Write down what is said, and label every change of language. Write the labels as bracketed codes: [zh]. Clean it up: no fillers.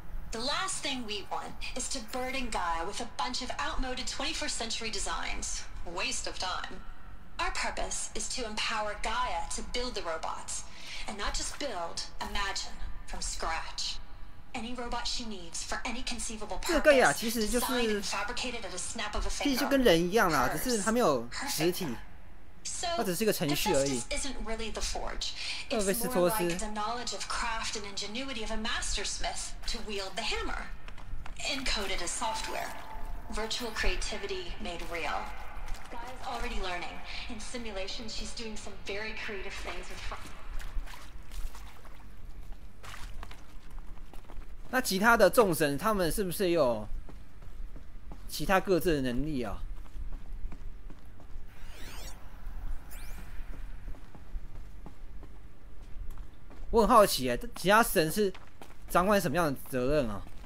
[en] The last thing we want is to burden Gaia with a bunch of outmoded 21st century designs. Waste of time. Our purpose is to empower Gaia to build the robots, and not just build, imagine, from scratch. Any robot she needs for any conceivable purpose, designed and fabricated at a snap of a finger. [zh] 其实就跟人一样啦，只是它没有实体，它只是一个程序而已。 [en] Isn't really the forge. It's more like the knowledge of craft and ingenuity of a master smith to wield the hammer. Encoded as software. Virtual creativity made real. Gaia's already learning. In simulations, she's doing some very creative things with. [zh] 那其他的众神，他们是不是也有其他各自的能力啊？我很好奇其他神是掌管什么样的责任啊？